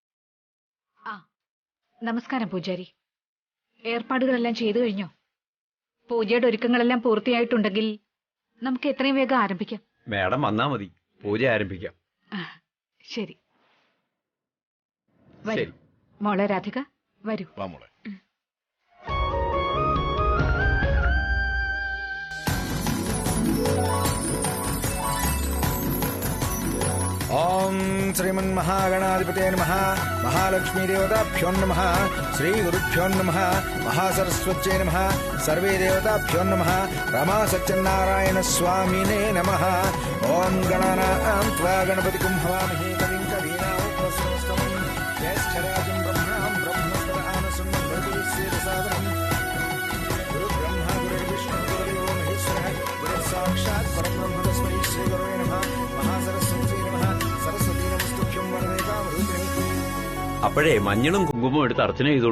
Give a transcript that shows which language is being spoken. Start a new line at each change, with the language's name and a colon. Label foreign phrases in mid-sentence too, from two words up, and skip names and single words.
Malayalam: നമസ്കാരം പൂജാരി. ഏർപ്പാടുകളെല്ലാം ചെയ്തു കഴിഞ്ഞോ? പൂജയുടെ ഒരുക്കങ്ങളെല്ലാം പൂർത്തിയായിട്ടുണ്ടെങ്കിൽ നമുക്ക് എത്രയും വേഗം ആരംഭിക്കാം. മാഡം വന്നാ മതി, പൂജ ആരംഭിക്കാം. ശരി, വരൂ മോളെ രാധിക, വരൂ. വാ മോളെ.
Sanskrit: ओम श्रीमन्महागणाधिपते नमः। महालक्ष्मी देवताभ्यो नमः। श्री गुरुभ्यो नमः। महासरस्वत्यै नमः। सर्वे देवताभ्यो नमः। रमा सत्यनारायण स्वामिने नमः। ओम गणानां त्वा गणपतिं हवामहे कविं कवीनामुपस्थितम् ज्येष्ठराजं ब्रह्मणां ब्रह्मस्पदानसुन्दरसादरम् गुरुब्रह्मा गुरुर्विष्णु गुरुदेवो महेश्वरः गुरुसाक्षात् परब्रह्म तस्मै श्रीगुरवे नमः। महासरस्वत्यै
Malayalam: അപ്പോഴേ മഞ്ഞളും കുങ്കുമവും എടുത്ത് അർച്ചന ചെയ്തോളൂ.